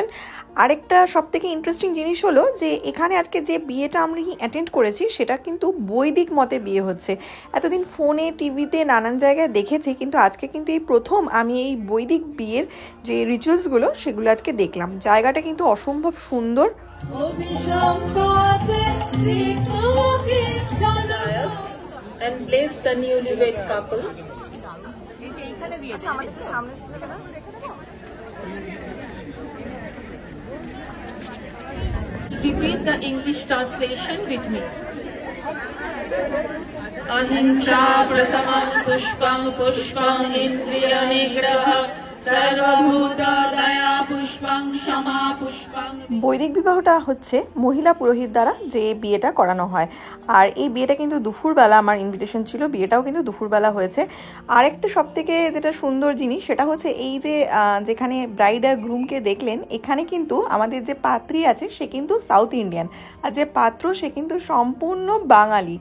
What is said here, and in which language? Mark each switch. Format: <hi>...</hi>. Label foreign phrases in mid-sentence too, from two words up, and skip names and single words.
<bn>আরেকটা সবথেকে ইন্টারেস্টিং জিনিস হলো যে এখানে আজকে যে বিয়েটা আমি অ্যাটেন্ড করেছি সেটা কিন্তু বৈদিক মতে বিয়ে হচ্ছে। এতদিন ফোনে টিভিতে নানান জায়গায় দেখেছি, কিন্তু আজকে কিন্তু এই প্রথম আমি এই বৈদিক বিয়ের যে রিচুয়ালসগুলো সেগুলো আজকে দেখলাম। জায়গাটা কিন্তু অসম্ভব সুন্দর।</bn> <en>And bless the newlywed couple. Repeat the English translation with me.</en> <sa>अहिंसा प्रथमं पुष्पं पुष्पं इन्द्रिय निग्रह सर्वभूत दया पुष्पं शम पुष्पं।</sa> <bn>বৈদিক বিবাহটা হচ্ছে মহিলা পুরোহিত দ্বারা যে বিয়েটা করানো হয়। আর এই বিয়েটা কিন্তু দুপুরবেলা আমার ইনভিটেশন ছিল, বিয়েটাও কিন্তু দুপুরবেলা হয়েছে। আরেকটা সবথেকে যেটা সুন্দর জিনিস সেটা হচ্ছে এই যে যেখানে ব্রাইড আর গ্রুমকে দেখলেন, এখানে কিন্তু আমাদের যে পাত্রী আছে সে কিন্তু</bn> <en>South Indian,</en> <bn>আর যে পাত্র সে কিন্তু সম্পূর্ণ বাঙালি।</bn>